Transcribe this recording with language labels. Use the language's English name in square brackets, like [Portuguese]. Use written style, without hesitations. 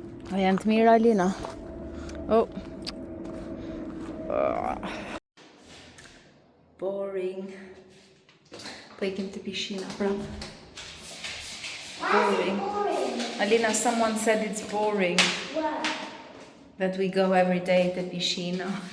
[Albanian] A janë të mirë, Alina? Oh. [English] Boring. [Albanian] Po ikim të pishina, prapë. [English] Boring. Alina, someone said it's boring. What? That we go every day [Albanian] të pishina.